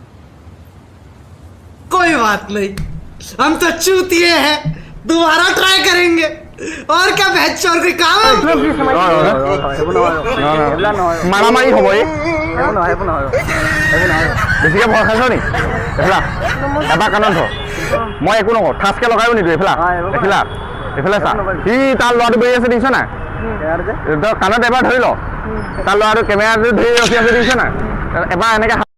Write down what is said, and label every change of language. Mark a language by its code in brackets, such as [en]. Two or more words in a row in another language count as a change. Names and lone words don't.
[hi] कोई बात नहीं, हम तो चूतिए हैं, दोबारा ट्राई करेंगे और क्या बहस चोर कोई काम है। [as] মাৰামাৰি হ'ব এই বেছিকে ভয় খাইছ নি এইফালে এবাৰ কাণত ধৰ মই একো নকওঁ ঠাচকে লগাইও নিদিওঁ এইফালে চা সি তাৰ ল'ৰাটো বহি আছে দেখিছ নাই তই কাণত এবাৰ ধৰি ল তাৰ ল'ৰাটো কেমেৰাটো ধৰি ৰখি আছে দেখিছ নাই এবাৰ এনেকে